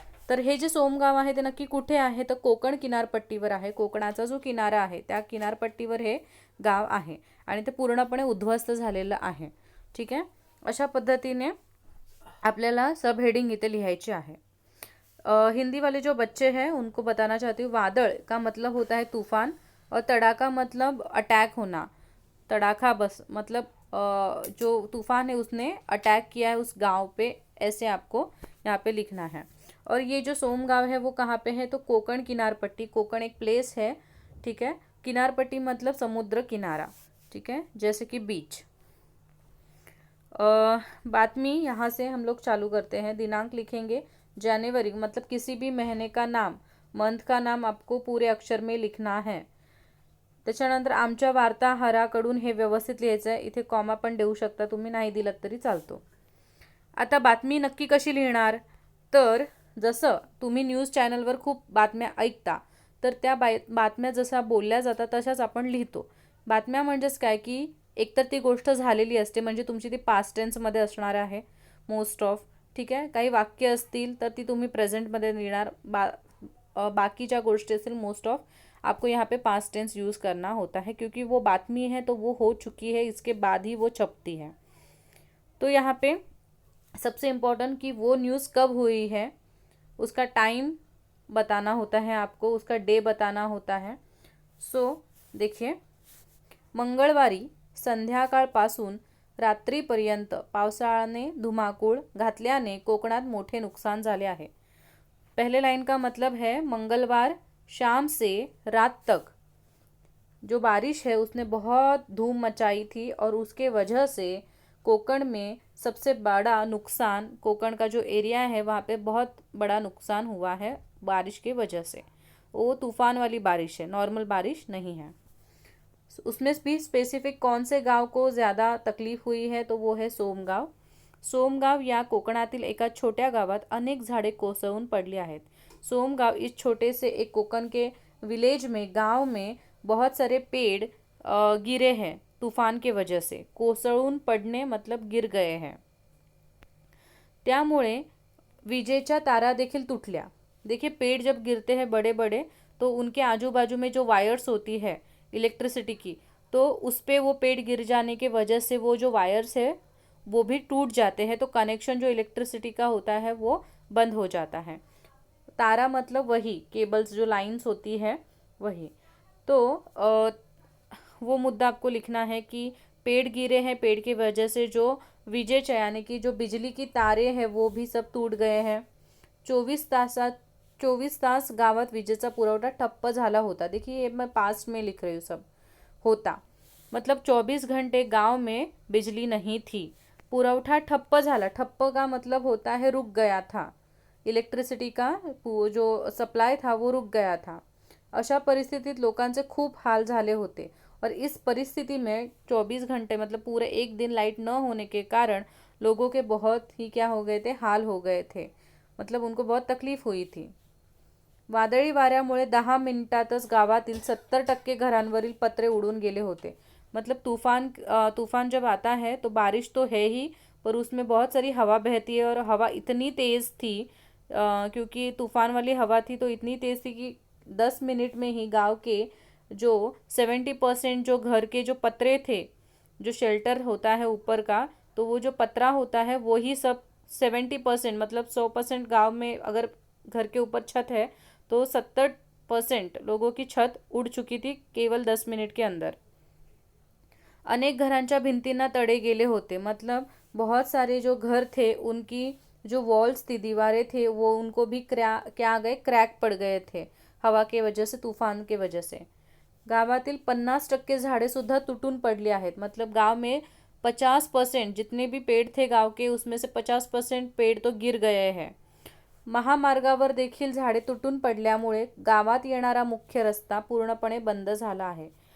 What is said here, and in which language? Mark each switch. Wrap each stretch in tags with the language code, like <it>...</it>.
<mr>तर हे जे सोमगाव आहे ते नक्की कुठे आहे, तर कोकण किनारपट्टीवर आहे। कोकणाचा जो किनारा आहे त्या किनारपट्टीवर हे गाव आहे आणि ते पूर्णपणे उद्ध्वस्त झालेलं आहे।</mr> <hi>ठीक है।</hi> <mr>अशा पद्धतीने आपल्याला सब हेडिंग इथे लिहायची आहे।</mr> <hi>हिंदी वाले जो बच्चे हैं उनको बताना चाहती हूँ, वादळ का मतलब होता है तूफान, और तड़ाका मतलब अटैक होना। तड़ाका बस मतलब जो तूफान है उसने अटैक किया है उस गांव पे, ऐसे आपको यहाँ पे लिखना है। और ये जो सोमगांव है वो कहाँ पे है, तो कोकण किनारपट्टी। कोकण एक प्लेस है, ठीक है। किनारपट्टी मतलब समुद्र किनारा, ठीक है, जैसे कि बीच। बातमी यहाँ से हम लोग चालू करते हैं। दिनांक लिखेंगे जनवरी, मतलब किसी भी महीने का नाम, मंथ का नाम आपको पूरे अक्षर में लिखना है।</hi> <mr>त्याच्यानंतर आमच्या वार्ताहराकडून हे व्यवस्थित लिहायचं आहे। इथे कॉमा पण देऊ शकता तुम्ही, नाही दिलात तरी चालतो। आता बातमी नक्की कशी लिहिणार, तर जसं तुम्ही न्यूज चॅनलवर खूप बातम्या ऐकता, तर त्या बातम्या जशा बोलल्या जातात तशाच आपण लिहितो, बातम्या म्हणजेच काय की एकतर ती गोष्ट झालेली असते म्हणजे तुमची ती पास्ट टेन्समध्ये असणार आहे मोस्ट ऑफ, ठीक आहे. काही वाक्य असतील तर ती तुम्ही प्रेझेंटमध्ये लिहिणार, बाकी ज्या गोष्टी असतील</mr> <hi>मोस्ट ऑफ आपको यहाँ पे पास्ट टेंस यूज़ करना होता है, क्योंकि वो बातमी है तो वो हो चुकी है, इसके बाद ही वो छपती है। तो यहाँ पे सबसे इम्पोर्टेंट कि वो न्यूज़ कब हुई है उसका टाइम बताना होता है आपको, उसका डे बताना होता है। सो देखिए,</hi> <mr>मंगळवारी संध्याकाळपासून रात्रीपर्यंत पावसाने धुमाकूळ घातल्याने कोकणात मोठे नुकसान झाले आहे।</mr> <hi>पहले लाइन का मतलब है मंगलवार शाम से रात तक जो बारिश है उसने बहुत धूम मचाई थी और उसके वजह से कोकण में सबसे बड़ा नुकसान, कोकण का जो एरिया है वहाँ पे बहुत बड़ा नुकसान हुआ है बारिश के वजह से। वो तूफान वाली बारिश है, नॉर्मल बारिश नहीं है। उसमें भी स्पेसिफिक कौन से गांव को ज़्यादा तकलीफ हुई है तो वो है सोमगाव।</hi> <mr>सोमगाव या कोकणातील एका छोट्या गावात अनेक झाडे कोसळून पडली आहेत।</mr> <hi>सोमगाव इस छोटे से एक कोकण के विलेज में, गांव में बहुत सारे पेड़ गिरे हैं तूफान के वजह से। कोसळून पडणे मतलब गिर गए हैं।</hi> <mr>त्यामुळे विजेच्या तारा देखील तुटल्या।</mr> <hi>देखिए, पेड़ जब गिरते हैं बड़े बड़े तो उनके आजू बाजू में जो वायर्स होती है इलेक्ट्रिसिटी की, तो उस पर वो पेड़ गिर जाने के वजह से वो जो वायर्स है वो भी टूट जाते हैं, तो कनेक्शन जो इलेक्ट्रिसिटी का होता है वो बंद हो जाता है। तारा मतलब वही केबल्स, जो लाइंस होती है वही। तो वो मुद्दा आपको लिखना है कि पेड़ गिरे हैं, पेड़ की वजह से जो विजेच्या यानी कि जो बिजली की तारे हैं वो भी सब टूट गए हैं।</hi> <mr>24 तास गावात विजेचा पुरवठा ठप्प झाला होता।</mr> <hi>देखिए, ये मैं पास्ट में लिख रही हूँ, सब होता मतलब 24 घंटे गांव में बिजली नहीं थी।</hi> <mr>पुरवठा ठप्प झाला,</mr> <hi>ठप्प का मतलब होता है रुक गया था, इलेक्ट्रिसिटी का जो सप्लाय था वो रुक गया था।</hi> <mr>अशा परिस्थितीत लोकांचे खूप हाल झाले होते</mr> <hi>और इस परिस्थिति में 24 घंटे मतलब पूरे एक दिन लाइट न होने के कारण लोगों के बहुत ही क्या हो गए थे, हाल हो गए थे, मतलब उनको बहुत तकलीफ हुई थी।</hi> <mr>वादळी वाऱ्यामुळे 10 मिनिटातच गावातील 70% घरांवरील पत्रे उडून गेले होते।</mr> <hi>मतलब तूफान जब आता है तो बारिश तो है ही, पर उसमें बहुत सारी हवा बहती है और हवा इतनी तेज़ थी, क्योंकि तूफान वाली हवा थी तो इतनी तेज़ थी कि 10 मिनट में ही गांव के जो 70% जो घर के जो पतरे थे, जो शेल्टर होता है ऊपर का, तो वो जो पतरा होता है वो ही सब 70% मतलब 100% गाँव में अगर घर के ऊपर छत है तो 70% लोगों की छत उड़ चुकी थी केवल 10 मिनट के अंदर।</hi> <mr>अनेक घरांच्या भिंतींना तड़े गेले होते,</mr> <hi>मतलब बहुत सारे जो घर थे उनकी जो वॉल्स थी, दीवारें थे, वो उनको भी क्या गए, क्रैक पड़ गए थे हवा के वजह से, तूफान के वजह से।</hi> <mr>गावातील 50% झाडे सुद्धा तुटून पडली आहेत,</mr> <hi>मतलब गांव में 50% जितने भी पेड़ थे गांव के उसमें से 50% पेड़ तो गिर गए हैं।</hi> <mr>महामार्गावर देखील झाडे तुटून पडल्यामुळे गावात येणारा मुख्य रस्ता पूर्णपणे बंद झाला आहे।</mr>